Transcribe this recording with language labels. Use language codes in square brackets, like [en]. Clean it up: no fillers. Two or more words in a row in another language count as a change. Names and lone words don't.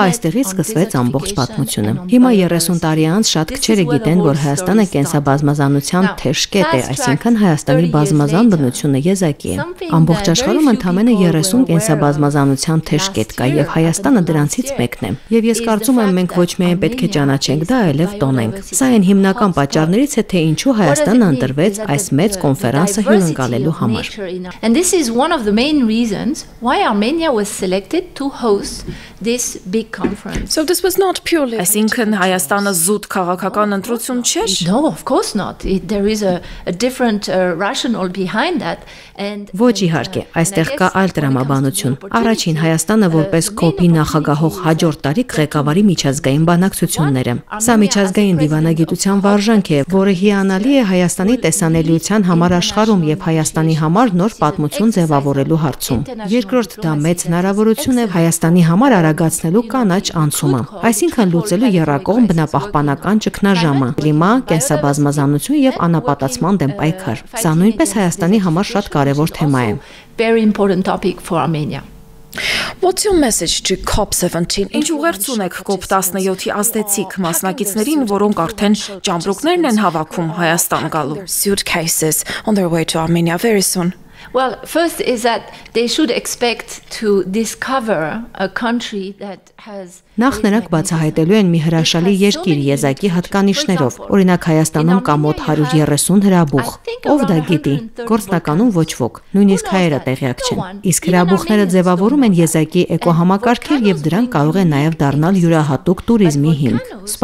[hy] այստեղից սկսվեց ամբողջ պատմությունը։ Հիմա 30 տարի անց շատ քչերը գիտեն, որ Հայաստանը կենսաբազմազանության թեժ կետ է, այսինքն Հայաստանի բազմազան բնությունը եզակի է։ Ամբողջ աշխարհում ընդամենը 30 կենսաբազմազանության թեժ կետ կա եւ Հայաստանը դրանցից մեկն է։ Եվ ես կարծում եմ, մենք ոչ միայն պետք է ճանաչենք դա, այլև տոնենք։ Սա այն հիմնական պատճառներից է, թե ինչու Հայաստանը ընտրվեց այս մեծ կոնֆերանսը հյուրընկալելու համար։ [en] And this is one of the main reasons why Armenia was selected to host this big conference. So this was not purely. [hy] Այսինքն Հայաստանը զուտ քաղաքական ընտրություն չէր։ [en] No, of course not. There is a different rationale behind that. [hy] Ոչ իհարկե, այստեղ կա այլ տրամաբանություն։ Առաջին Հայաստանը որպես COP-ի նախագահող հաջորդ տարի կղեկավարի միջազգային բանակցությունները։ Սա միջազգային դիվանագիտության վարժանք է, որը հիանալի է Հայաստանի տեսանելիության համար աշխարհում եւ Հայաստանի համար նոր պատմություն ձևավորելու հարցում։ Երկրորդ դա մեծ հնարավորություն է Հայաստանի համար արագացնելու կանաչ անցումը, այսինքն լուծելու եռակողմ բնապահպանական ճգնաժամը, կլիմա, կենսաբազմազանություն եւ անապատացման դեմ պայքար։ Սա նույնպես Հայաստանի համար շատ կարևոր թեմա է։ [en] Very important topic for Armenia. What's your message to COP17? [hy] Ինչ ուղերձ ունեք COP17-ի ազդեցիկ մասնակիցներին, որոնք արդեն ճամպրուկներն են հավաքում Հայաստան գալու? [en] Suitcases on their way to Armenia very soon. Well, first is that they should expect to discover a country that has [hy] Նախ նրանք բացահայտելու են մի հրաշալի երկիր եզակի հատկանիշներով։ Օրինակ Հայաստանում կա մոտ 130 հրաբուխ։ Ով դա գիտի։ Գործնականում ոչ ոք, նույնիսկ հայերը տեղյակ չեն։ Իսկ հրաբուխները ձևավորում են եզակի էկոհամակարգեր եւ դրանք կարող են նաեւ դառնալ յուրահատուկ туриզմի հիմք։ Սպասվում